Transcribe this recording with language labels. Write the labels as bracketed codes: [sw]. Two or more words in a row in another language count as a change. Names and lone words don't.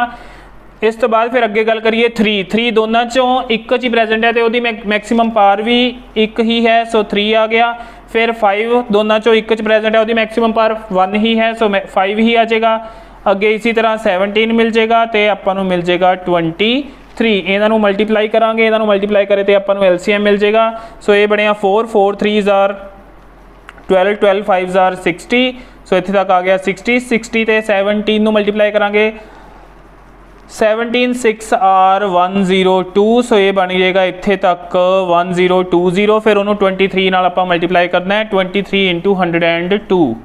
[pa] ਇਸ ਤੋਂ ਬਾਅਦ ਫਿਰ ਅੱਗੇ ਗੱਲ ਕਰੀਏ 3 ਦੋਨਾਂ ਚੋਂ ਇੱਕ 'ਚ ਹੀ ਪ੍ਰੈਜ਼ੈਂਟ ਹੈ ਤੇ ਉਹਦੀ ਮੈਕਸਿਮਮ ਪਾਵਰ ਵੀ ਇੱਕ ਹੀ ਹੈ, ਸੋ 3 ਆ ਗਿਆ। ਫਿਰ 5 ਦੋਨਾਂ 'ਚੋਂ ਇੱਕ 'ਚ ਪ੍ਰੈਜ਼ੈਂਟ ਹੈ, ਉਹਦੀ ਮੈਕਸਿਮਮ ਪਾਵਰ 1 ਹੀ ਹੈ, ਸੋ 5 ਹੀ ਆ ਜਾਏਗਾ। ਅੱਗੇ ਇसी ਤਰ੍ਹਾਂ 17 ਮਿਲ ਜਾਏਗਾ ਤੇ ਆਪਾਂ ਨੂੰ ਮਿਲ ਜਾਏਗਾ 23। ਇਹਨਾਂ ਨੂੰ ਮਲਟੀਪਲਾਈ ਕਰਾਂਗੇ, ਇਹਨਾਂ ਨੂੰ ਮਲਟੀਪਲਾਈ ਕਰੇ ਤੇ ਆਪਾਂ ਨੂੰ LCM ਮਿਲ ਜਾਏਗਾ। ਸੋ ਇਹ ਬਣਿਆ 4 3s are 12 12 5s are 60। ਸੋ ਇੱਥੇ ਤੱਕ ਆ ਗਿਆ 60 ਤੇ 17 ਨੂੰ ਮਲਟੀਪਲਾਈ ਕਰਾਂਗੇ। 17 6 are 102। ਸੋ ਇਹ ਬਣ ਜਾਏਗਾ ਇੱਥੇ ਤੱਕ 1020। ਫਿਰ ਉਹਨੂੰ 23 ਨਾਲ ਆਪਾਂ ਮਲਟੀਪਲਾਈ ਕਰਨਾ ਹੈ, 23 × 102।